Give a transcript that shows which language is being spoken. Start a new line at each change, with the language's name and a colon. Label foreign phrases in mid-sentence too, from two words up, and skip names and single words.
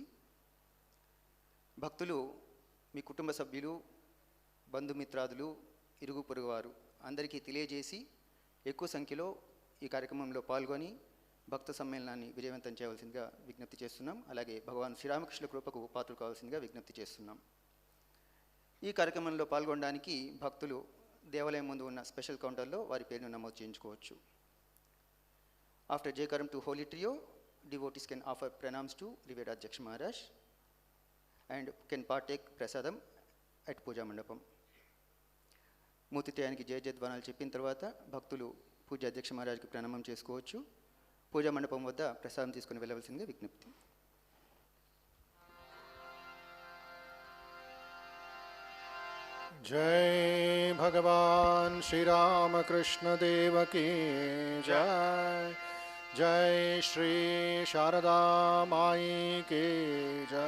Telugu: భక్తులు మీ కుటుంబ సభ్యులు, బంధుమిత్రాదులు, ఇరుగు పొరుగువారు అందరికీ తెలియజేసి ఎక్కువ సంఖ్యలో ఈ కార్యక్రమంలో పాల్గొని భక్త సమ్మేళనాన్ని విజయవంతం చేయవలసిందిగా విజ్ఞప్తి చేస్తున్నాం. అలాగే భగవాన్ శ్రీరామకృష్ణ కృపకు పాత్రలు కావాల్సిందిగా విజ్ఞప్తి చేస్తున్నాం. ఈ కార్యక్రమంలో పాల్గొనడానికి భక్తులు దేవాలయం ముందు ఉన్న
English: special counterలో
Telugu: వారి పేరును నమోదు చేయించుకోవచ్చు.
English: After జయకరం to Holy Trio, devotees can offer pranams to Revered Adhyaksha Maharaj and can partake prasadam at
Telugu: పూజా మండపం. మూర్తిత్రయానికి జయ జయధ్వానాలు చెప్పిన తర్వాత భక్తులు పూజ అధ్యక్ష మహారాజ్కి ప్రణామం చేసుకోవచ్చు. పూజా మండపం వద్ద ప్రసాదం తీసుకుని వెళ్ళవలసిందిగా విజ్ఞప్తి.
Hindi: जय भगवान श्री रामकृष्ण देव की जय. जय श्री शारदा माई की जय.